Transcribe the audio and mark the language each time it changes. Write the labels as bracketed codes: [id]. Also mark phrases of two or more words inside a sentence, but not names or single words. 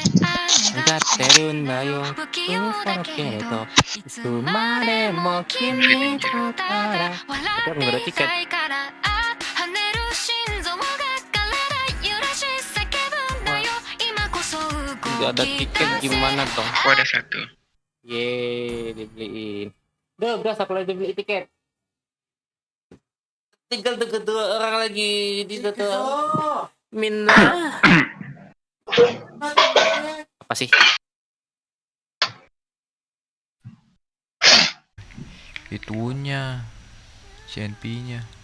[ja] 歌ってるんだよ不器用だけれどいついつまでも君とだたら笑っていたいから跳ねる心臓が体揺らし叫ぶんだよ今こそ [id] Gak ada [ja] 動き [id] tiket [ja] 出せ [id] gimana dong? Aku ada satu. Yeay, dibeliin. Udah sampai dibeli tiket. Tinggal dua orang lagi di situ. Minna. Apa sih? Itunya CNP-nya.